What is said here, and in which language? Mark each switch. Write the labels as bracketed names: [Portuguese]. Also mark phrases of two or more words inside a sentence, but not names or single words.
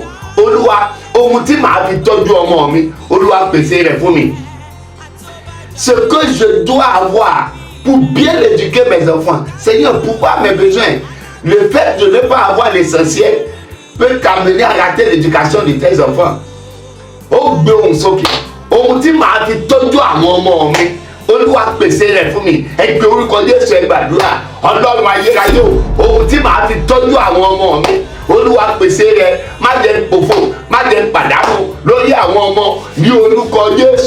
[Yoruba] Olúwa, ohun tí màá fi tọ́jú ọmọ mi, Olúwa pèsè rẹ̀ fún mi. [French] Ce que je dois avoir pour bien éduquer mes enfants, Seigneur, pourquoi mes besoins? Le fait de ne pas avoir l'essentiel peut t'amener à rater l'éducation de tes enfants. [Yoruba] Ó gbé ohùn sókè, ohun tí màá fi tọ́jú àwọn ọmọ mi, Olúwa pèsè rẹ̀ fún mi. Ẹ gbé orúkọ Jésù, ẹ gbàdúrà. Ọlọ́run ayérayé o, ohun tí màá fi tọ́jú àwọn ọmọ mi, Olúwa pèsè rẹ̀. Má jẹ́ pòfo, má jẹ́ pàdánù lórí àwọn ọmọ ní orúkọ Jésù.